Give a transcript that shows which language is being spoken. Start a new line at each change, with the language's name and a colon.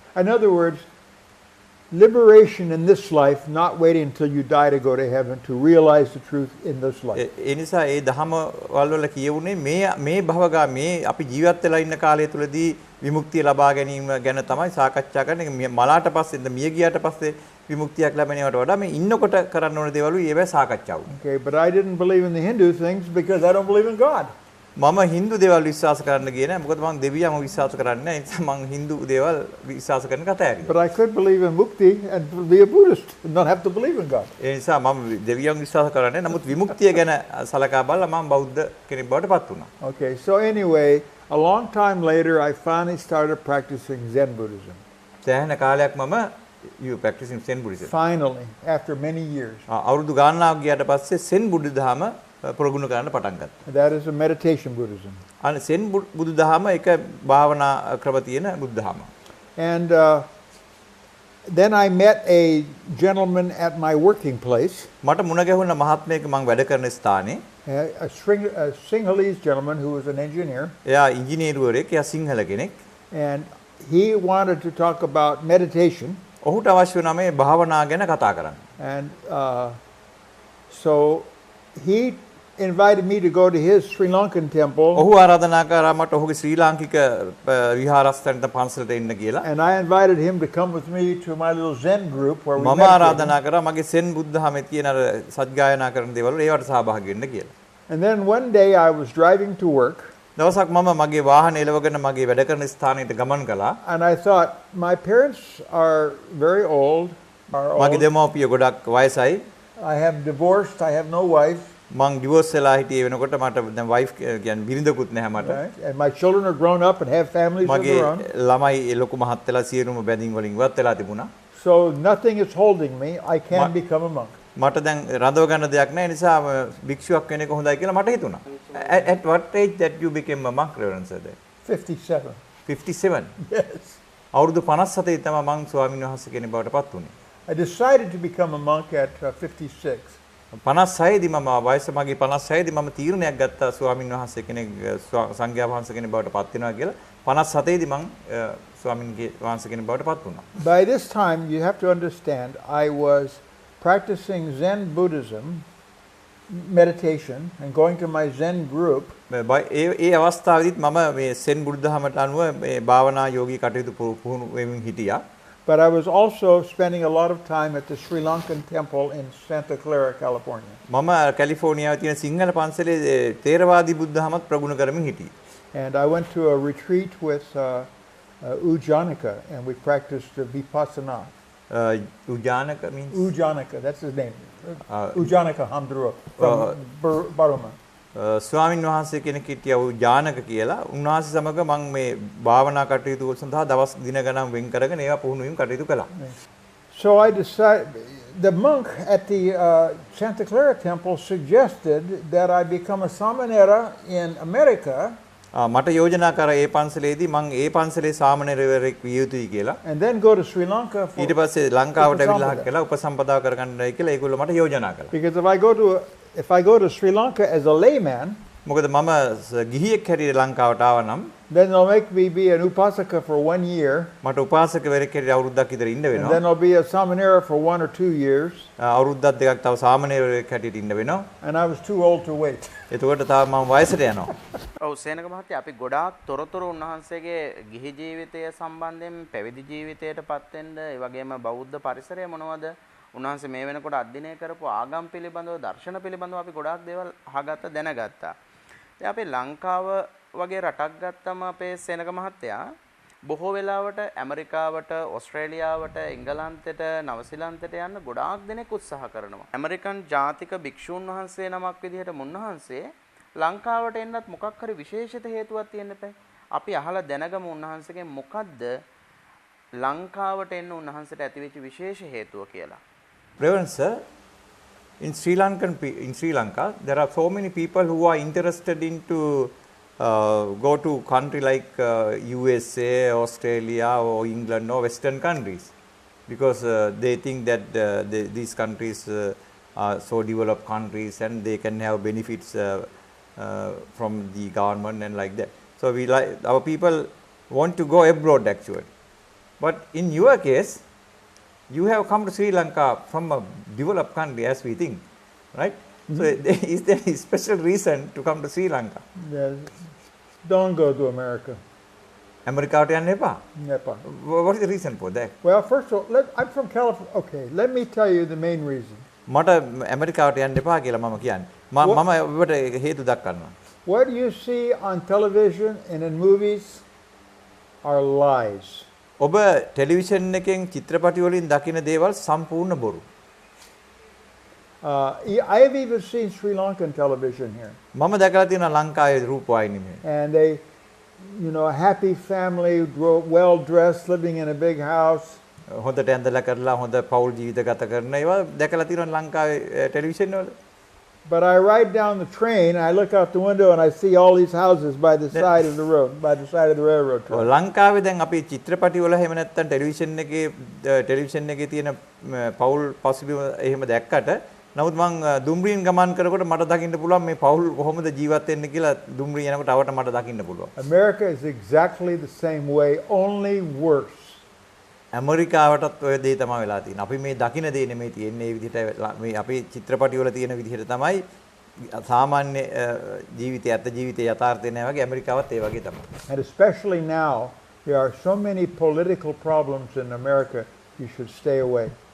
English: In other words, liberation in this life, not waiting until you die to go to heaven, to realize the truth in this life.
Sinhala: ඒ නිසා ඒ දහම වල කියවුනේ මේ භවගා මේ අපි ජීවත් වෙලා ඉන්න කාලය තුලදී විමුක්තිය ලබා ගැනීම ගැන තමයි සාකච්ඡා කරන්නේ. මලාට පස්සේ මිය ගියාට පස්සේ විමුක්තියක් ලැබෙනවට වඩා මේ ඉන්නකොට කරන්න ඕන දේවල් ඒවැ සාකච්ඡා වුණා.
English: Okay, but I didn't believe in the Hindu things because I don't believe in God.
Sinhala: මම හින්දු දේවල් විශ්වාස කරන්න ගියේ නැහැ. මොකද මම දෙවියන්ව විශ්වාස කරන්නේ නැහැ. ඒ නිසා මම හින්දු දේවල් විශ්වාස කරන කතා ඇරියා.
English: But I could believe in mukti and be a Buddhist and not have to believe in God.
Sinhala: ඒ නිසා මම දෙවියන් විශ්වාස කරන්නේ නැහැ. නමුත් විමුක්තිය ගැන සලකා බලලා මම බෞද්ධ කෙනෙක් බවට පත් වුණා.
English: Okay, so anyway, a long time later I finally started practicing Zen Buddhism.
Sinhala: දැන් කාලයක් මම
English: you practicing Zen Buddhism. Finally, after many years.
Sinhala: අවුරුදු ගාණක් ගියාට පස්සේ Zen බුදු දහම ප්‍රගුණ කරන්න පටන් ගත්තා.
English: That is a meditation Buddhism.
Sinhala: අනේ Zen බුදු දහම එක භාවනා ක්‍රම තියෙන බුදු දහම.
English: And then I met a gentleman at my working place.
Sinhala: මට මුණ ගැහුණ මහත්මයෙක් මම වැඩ කරන ස්ථානේ.
English: A Sinhalese gentleman who was an engineer.
Sinhala: එයා ඉංජිනේරුවරයෙක්, එයා සිංහල කෙනෙක්.
English: And he wanted to talk about meditation.
Sinhala: ඔහුට අවශ්‍ය වුණා මේ භාවනා ගැන කතා කරන්න.
English: And so he invited me to go to his Sri Lankan temple.
Sinhala: ඔහු ආරාධනා කරා මට ඔහුගේ ශ්‍රී ලාංකික විහාරස්ථානට පන්සලට එන්න කියලා.
English: And I invited him to come with me to my little Zen group where we
Sinhala: මම ආරාධනා කරා මගේ සෙන් බුද්ධහමේ තියෙන අර සත්ගායනා කරන දේවල් වල ඒවට සහභාගී වෙන්න කියලා.
English: And then one day I was driving to work.
Sinhala: දවසක් මම මගේ වාහනේ එලවගෙන මගේ වැඩ කරන ස්ථානයට ගමන් කළා.
English: And I thought my parents are very old.
Sinhala: මගේ දෙමව්පිය ගොඩක් වයසයි.
English: I have divorced. I have no wife.
Sinhala: මං ඩිවෝර්ස් වෙලා හිටියේ වෙනකොට මට දැන් වයිෆ් කියන්නේ බිරිඳකුත් නැහැ මට.
English: And my children are grown up and have families of their own.
Sinhala: මගේ ළමයි ලොකු මහත් වෙලා සියලුම බැඳීම් වලින් ඉවත් වෙලා තිබුණා.
English: So nothing is holding me. I can become a monk.
Sinhala: මට දැන් රඳව ගන්න දෙයක් නැහැ නිසා භික්ෂුවක් වෙන එක හොඳයි කියලා මට හිතුණා.
English: At what age that you became a monk, Reverend sir? 57. 57. Yes.
Sinhala: අවුරුදු 57 තමයි මං ස්වාමීන් වහන්සේ කෙනෙක් බවට පත් වුණේ.
English: I decided to become a monk at 56.
Sinhala: 56 දී මම වයස මගේ 56 දී මම තීරණයක් ගත්තා ස්වාමීන් වහන්සේ කෙනෙක් සංඝයා වහන්සේ කෙනෙක් බවට පත් වෙනවා කියලා. 57 දී මං ස්වාමීන් වහන්සේ කෙනෙක් බවට පත් වුණා.
English: By this time you have to understand I was practicing Zen Buddhism meditation and going to my Zen group.
Sinhala: ඒ අවස්ථාවේදීත් මම මේ සෙන් බුද්ධහමට අනුව මේ භාවනා යෝගී කටයුතු පුහුණු වෙමින් හිටියා.
English: But I was also spending a lot of time at the Sri Lankan temple in Santa Clara, California.
Sinhala: මම කැලිෆෝනියාවේ තියෙන සිංහල පන්සලේ තේරවාදී බුද්ධහමත් ප්‍රගුණ කරමින් හිටියේ.
English: And I went to a retreat with Ujanaka and we practiced Vipassana. Ujanaka means? Ujanaka, that's his name. Ujanaka Hamduruk from Burma.
Sinhala: ස්වාමින් වහන්සේ කෙනෙක් හිටියා වූ ඥානක කියලා. උන්වහන්සේ සමග මම මේ භාවනා කටයුතු සඳහා දවස් දින ගණන් වෙන් කරගෙන ඒවා පුහුණු වීම කටයුතු කළා.
English: So I decided, the monk at the Santa Clara temple suggested that I become a samanera in America.
Sinhala: මට යෝජනා කරා ඒ පන්සලේදී මම ඒ පන්සලේ සාමණේරවරයෙක් විය යුතුයි කියලා.
English: And then go to Sri Lanka for
Sinhala: ඊට පස්සේ ලංකාවට ඇවිල්ලා කියලා උපසම්පදාව කරගන්නයි කියලා ඒගොල්ලෝ මට යෝජනා කළා.
English: Because if I go to Sri Lanka as a layman,
Sinhala: මොකද මම ගිහියෙක් හැටියට ලංකාවට ආවා නම්
English: then they'll make me be an upasaka for 1 year.
Sinhala: මට උපාසකවරයෙක් හැටියට අවුරුද්දක් විතර ඉන්න
English: And
Sinhala: වෙනවා.
English: then I'll be a samanera for 1 or 2 years.
Sinhala: අවුරුද්දක් දෙකක් තව සාමණේරයෙක් හැටියට ඉන්න වෙනවා.
English: And I was too old to wait.
Sinhala: එතකොට තාම මම වයසට යනවා. ඔව් සේනක මහත්තයා අපි ගොඩාක් තොරතුරු උන්වහන්සේගේ ගිහි ජීවිතය සම්බන්ධයෙන් පැවිදි ජීවිතයටපත් වෙන්න ඒ වගේම බෞද්ධ පරිසරය මොනවද උන්වහන්සේ මේ වෙනකොට අධ්‍යයනය කරපු ආගම් පිළිබඳව දර්ශන පිළිබඳව අපි ගොඩාක් දේවල් අහගත්ත දැනගත්තා. දැන් අපි ලංකාව වගේ රටක් ගත්තම අපේ සේනක මහත්තයා බොහෝ වෙලාවට ඇමරිකාවට, ඕස්ට්‍රේලියාවට, එංගලන්තයට, නවසීලන්තයට යන්න ගොඩාක් දෙනෙක් උත්සාහ කරනවා. ඇමරිකන් ජාතික භික්ෂූන් වහන්සේ නමක් විදිහට මුන්නහන්සේ ලංකාවට එන්නත් මොකක් හරි විශේෂිත හේතුවක් තියෙන්න බෑ. අපි අහලා දැනගමු උන්වහන්සේගෙන් මොකද්ද ලංකාවට එන්න උන්වහන්සේට ඇතිවෙච්ච විශේෂ හේතුව කියලා.
English: Reverend sir, in Sri Lanka, there are so many people who are interested into go to country like USA, Australia, or England, or Western countries, because they think that these countries are so developed countries and they can have benefits from the government and like that. So our people want to go abroad actually. But in your case, you have come to Sri Lanka from a developed country as we think, right? So is there a special reason to come to Sri Lanka? Yes. Don't go to America. America Nepal. Nepal. What is the reason for that? Well, first of all, I'm from California. Okay, let me tell you the main reason.
Sinhala: මට ඇමරිකාවට යන්න එපා කියලා මම කියන්නේ. මම ඔබට හේතු දක්වනවා.
English: What you see on television and in movies are lies.
Sinhala: ඔබ ටෙලිවිෂන් එකෙන් චිත්‍රපටි වලින් දකින දේවල් සම්පූර්ණ බොරු.
English: I have even seen Sri Lankan television here.
Sinhala: මම දැකලා තියෙනවා ලංකාවේ රූපවාහිනී මේ.
English: And they, a happy family, well dressed, living in a big house.
Sinhala: හොඳට ඇඳලා කරලා හොඳ පෞල් ජීවිත ගත කරන ඒවා දැකලා තියෙනවා ලංකාවේ ටෙලිවිෂන් වල.
English: But I ride down the train, I look out the window and I see all these houses by the side of the road, by the side of the railroad track.
Sinhala: ලංකාවේ දැන් අපි චිත්‍රපටි වල එහෙම නැත්නම් television එකේ තියෙන පෞල් පසුබිම එහෙම දැක්කට නමුත් මම දුම්රියෙන් ගමන් කරනකොට මට දකින්න පුළුවන් මේ පෞල් කොහොමද ජීවත් වෙන්නේ කියලා දුම්රිය යනකොට අවට මට දකින්න පුළුවන්.
English: America is exactly the same way, only worse.
Sinhala: ඇමරිකාවටත් ඔය දේ තමයි වෙලා තියෙන්නේ. අපි මේ දකින්න දේ නෙමෙයි තියෙන්නේ මේ විදිහට මේ අපේ චිත්‍රපටි වල තියෙන විදිහට තමයි සාමාන්‍ය ජීවිතය ඇත්ත ජීවිතයේ යථාර්ථය නෑ වගේ ඇමරිකාවත් ඒ වගේ තමයි.
English: And especially now there are so many political problems in America, you should stay away.